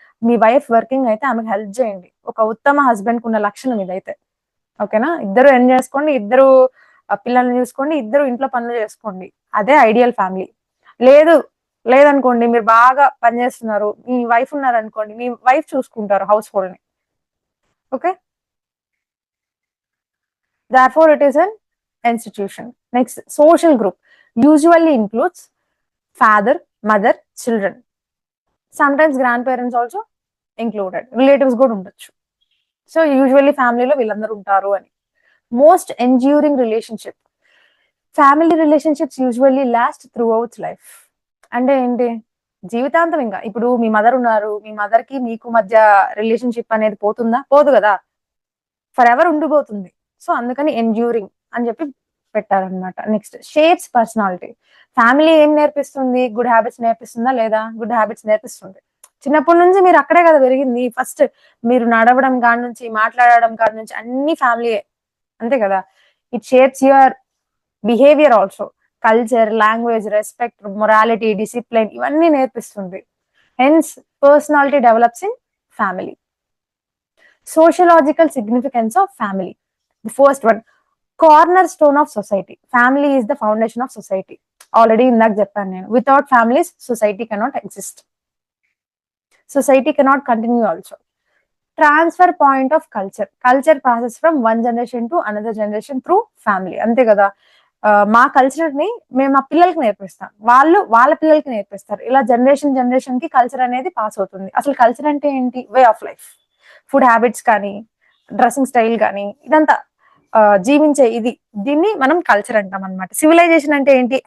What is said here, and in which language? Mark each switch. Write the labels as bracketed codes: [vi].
[te] మీ wife working అయితే ఆమెకు help చేయండి. ఒక ఉత్తమ హస్బెండ్ కు ఉన్న లక్షణం ఇదైతే. ఓకేనా? ఇద్దరు ఎర్న్ చేసుకోండి, ఇద్దరు పిల్లల్ని చూసుకోండి, ఇద్దరు ఇంట్లో పనులు చేసుకోండి. అదే ఐడియల్ ఫ్యామిలీ. లేదు లేదనుకోండి, మీరు బాగా పనిచేస్తున్నారు, మీ వైఫ్ ఉన్నారనుకోండి, మీ వైఫ్ చూసుకుంటారు హౌస్ హోల్డ్ ని. [en] Okay, therefore it is an institution. Next, social group usually includes father, mother, children, sometimes grandparents also included, relatives [te] కూడా ఉండొచ్చు. సో యూజువల్లీ ఫ్యామిలీలో వీళ్ళందరూ ఉంటారు అని. Most enduring relationship. [en] Family relationships usually last throughout life. [te] అంటే ఏంటి? జీవితాంతం. ఇంకా ఇప్పుడు మీ మదర్ ఉన్నారు, మీ మదర్ కి మీకు మధ్య రిలేషన్షిప్ అనేది పోతుందా? పోదు కదా, ఫర్ ఎవర్ ఉండిపోతుంది. సో అందుకని ఎండ్యూరింగ్ అని చెప్పి పెట్టారనమాట. Next, shapes personality. ఫ్యామిలీ ఏం నేర్పిస్తుంది? గుడ్ హ్యాబిట్స్ నేర్పిస్తుందా లేదా? గుడ్ హ్యాబిట్స్ నేర్పిస్తుంది. చిన్నప్పటి నుంచి మీరు అక్కడే కదా పెరిగింది. ఫస్ట్ మీరు నడవడం కాడి నుంచి, మాట్లాడడం కాడి నుంచి అన్ని ఫ్యామిలీయే, అంతే కదా. [en] It shapes your behaviour also. Culture, language, respect, morality, discipline [te] ఇవన్నీ నేర్పిస్తుంది. [en] Hence personality develops in family. Sociological significance of family. The first one, cornerstone of society. Family is the foundation of society. [te] Already ఇందాక చెప్పాను నేను. [en] Without families, society cannot exist. Society cannot continue also. Transfer point of culture. Culture passes from one generation to another generation through family. [te] అంతే కదా. మా culture ని మేము మా పిల్లలకి నేర్పిస్తాం, వాళ్ళు వాళ్ళ పిల్లలకి నేర్పిస్తారు. ఇలా జనరేషన్ కి కల్చర్ అనేది పాస్ అవుతుంది. అసలు కల్చర్ అంటే ఏంటి? Way of life. Food habits కానీ, డ్రెస్సింగ్ స్టైల్ కానీ, ఇదంతా జీవించే ఇది, దీన్ని మనం కల్చర్ అంటాం అనమాట. సివిలైజేషన్ అంటే ఏంటి?